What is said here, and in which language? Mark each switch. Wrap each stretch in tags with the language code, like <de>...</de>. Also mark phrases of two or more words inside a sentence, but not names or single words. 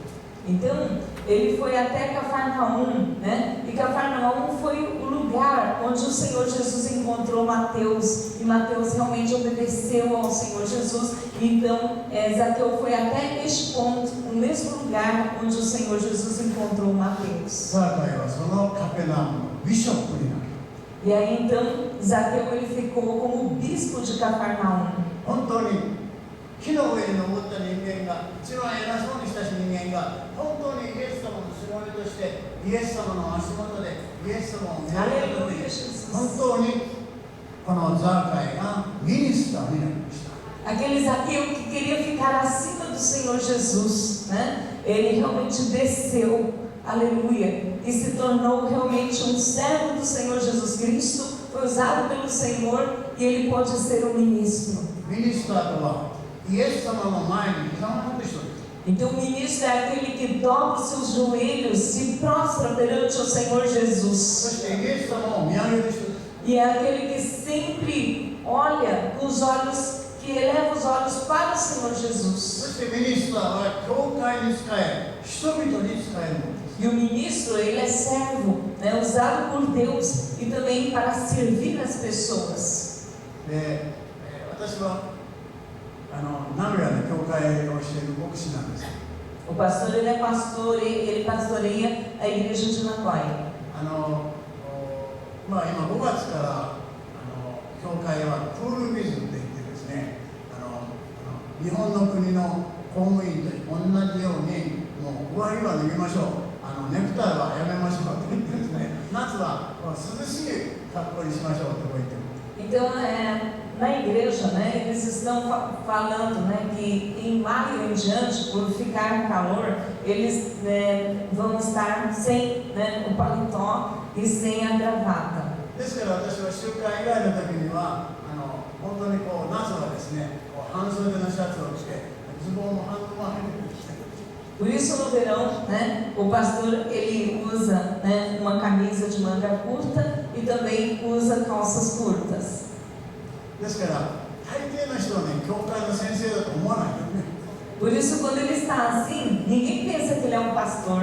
<pt>Então, ele foi até Cafarnaum, E Cafarnaum foi o lugar onde o Senhor Jesus encontrou Mateus, e Mateus realmente obedeceu ao Senhor Jesus. Então, Zaqueu foi até este ponto, o mesmo lugar onde o Senhor Jesus encontrou Mateus.</pt> <ja>ザーカイはそのカペナウムのビショップになる。</ja> <pt>E aí, então, Zaqueu ele ficou como bispo de Cafarnaum.</pt> <ja>本当に木の上に登った人間が、一番偉そうにした人間が、本当にイエス様のしもべとしてイエス様の足元でイエス様を見上げるとき、本当にこのザーカイがミニスターになりました。</ja> <pt>Aquele Zaqueu que queria ficar acima do Senhor Jesus, Ele realmente desceu, aleluia, e se tornou realmente um servo do Senhor Jesus Cristo, foi usado pelo Senhor e ele pode ser um ministro.</pt> <ja>ミニスターとはイエス様の前にひざまずく人です。</ja> <pt>Então o ministro é aquele que dobra os seus joelhos, se prostra perante o Senhor</pt> <ja>そ</ja> <pt>Jesus.</pt> <ja>してイエス様を見上げる人です。</ja> <pt>E é aquele que sempre olha com os olhos, que eleva os olhos para o Senhor</pt> <ja>そ</ja> <pt>Jesus.</pt> <ja>してミニスターは教会に仕え、人々に仕えるのです。</ja> <pt>E o ministro, ele é servo, usado por Deus e também para servir as pessoas.</pt> <ja>で、私は名古屋で教会をしている牧師なんです。</ja> <pt>O pastor, ele é pastor, ele pastoreia a igreja de Nagoya.</pt> <ja>今5月から教会はクールビズって言ってですね、日本の国の公務員と同じようにもう上着は脱ぎましょう、ネクタイはやめましょうって言ってですね、夏は涼しい格好にしましょうってこう言ってます。</ja> <pt>Então, na igreja, eles estão falando, que em maio em diante, por ficar calor, eles vão estar sem o paletó e sem a gravata.</pt> <ja>ですから私は集会以外の時には本当に夏はですね、半袖のシャツを着てズボンも半分は履いてきて。</ja> <pt>Por isso no verão, o pastor ele usa uma camisa de manga curta e também usa calças curtas.</pt> <ja>ですから大抵の人はね、教会の先生だと思わないよね。</ja> <pt>Por isso quando ele está assim, ninguém pensa que ele é um pastor.</pt>